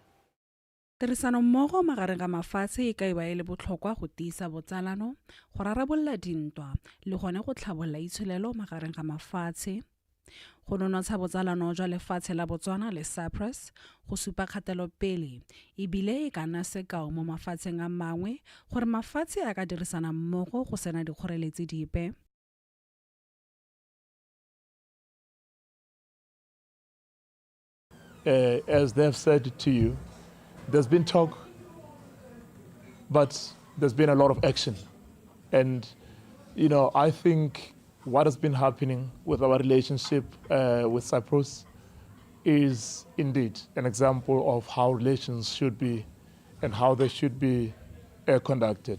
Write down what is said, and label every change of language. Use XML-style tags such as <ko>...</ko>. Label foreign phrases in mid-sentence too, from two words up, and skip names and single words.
<tn>Tirisano mmogo magareng ga mafatshe e ka iwa e le botlhokwa go tiisa botsalano go rarabolla dintwa le gone go tlhabolola itsholelo magareng ga mafatshe go nonotsha botsalano jwa lefatshe la Botswana le Cyprus go supa kgatelopele ebile e ka nna sekao mo mafatsheng a mangwe gore mafatshe a ka dirisana mmogo go sena dikgoreletsi dipe.</tn> <en>As they've said to you, there's been talk, but there's been a lot of action. And, you know, I think what has been happening with our relationship with Cyprus is indeed an example of how relations should be and how they should be conducted.</en>